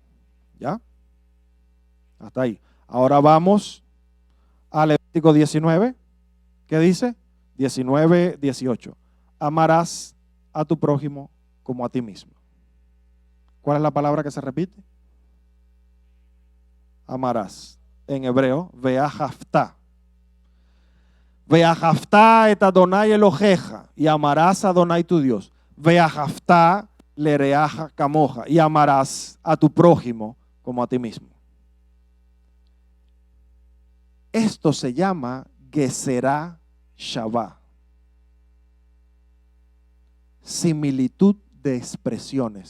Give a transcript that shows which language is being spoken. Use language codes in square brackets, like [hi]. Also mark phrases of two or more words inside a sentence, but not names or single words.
[es] ¿Ya? Hasta ahí. Ahora vamos a Levítico 19. ¿Qué dice? 19, 18. Amarás a tu prójimo como a ti mismo. ¿Cuál es la palabra que se repite? Amarás. En hebreo, veahavta. [he] ואהבת את אדוני אלוהיך. [es] Y amarás a Adonai tu Dios. [he] ואהבת לרעך כמוך. [es] Y amarás a tu prójimo como a ti mismo. Esto se llama [he] גזרה שווה. [es] Similitud de expresiones.